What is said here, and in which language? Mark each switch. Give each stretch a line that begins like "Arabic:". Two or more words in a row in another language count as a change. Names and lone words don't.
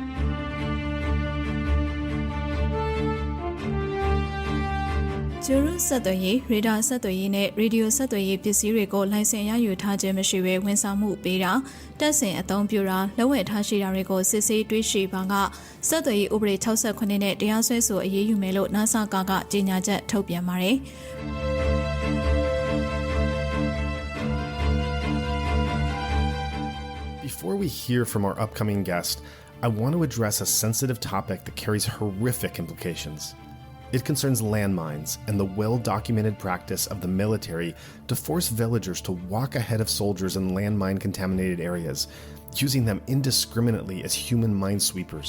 Burmese: ကျူရုဆက်သွယ်ရေးရေဒါဆက်သွယ်ရေးနဲ့ရေဒီယိုဆက်သွယ်ရေးပစ္စည်းတွေကိုလိုင်စင်ရယူထားခြင်းမရှိဘဲဝန်ဆောင်မှုပေးတာတပ်ဆင်အသုံးပြုတာလက်ဝယ်ထားရှိတာတွေကိုစစ်ဆေးတွေ့ရှိပါကဆက်သွယ်ရေးဥပဒေ68နဲ့တရားစွဲဆိုအရေးယူမယ်လို့ NASA ကကြေညာချက်ထုတ်ပြန်ပါတယ်
English: Before we hear from our upcoming guest, I want to address a sensitive topic that carries horrific implications.It concerns landmines and the well-documented practice of the military to force villagers to walk ahead of soldiers in landmine-contaminated areas, using them indiscriminately as human minesweepers.